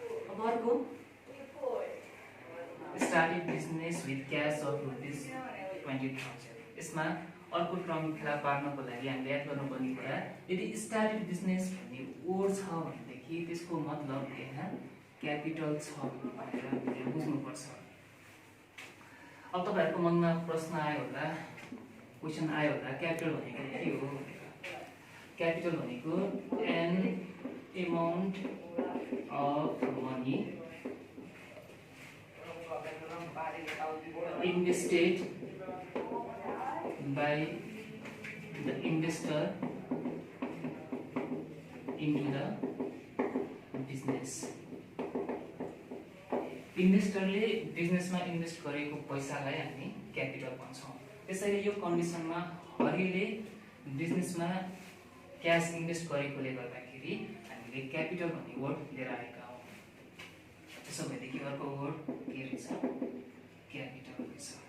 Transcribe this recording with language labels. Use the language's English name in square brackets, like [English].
[Nepali] अब अर्को [English] Started business with cash of ₹20,000। [Nepali] यसमा अर्को टर्म फेला पार्नको लागि हामीले याद गर्नुपर्ने कुरा, यदि स्टार्टेड बिजनेस भन्ने वर्ड छ भनेदेखि त्यसको मतलब यहाँ क्यापिटल छ भनेर हामीले बुझ्नुपर्छ। अब तपाईहरुको मनमा प्रश्न आयो होला, क्वेशन आयो होला, क्यापिटल भनेको के हो भनेर। [English] Capital भनेको an amount of money invested by the investor into the business। [Nepali] इन्भेस्टरले बिजनेसमा इन्भेस्ट गरेको पैसालाई हामी क्यापिटल भन्छौं। त्यसैले यो कन्डिसनमा हरिले बिजनेसमा क्याश इन्भेस्ट गरेकोले गर्दाखेरि हामीले क्यापिटल भन्ने वर्ड लिएर आएका हौं। त्यसो भएदेखि अर्को वर्ड के रहेछ? क्यापिटल रहेछ।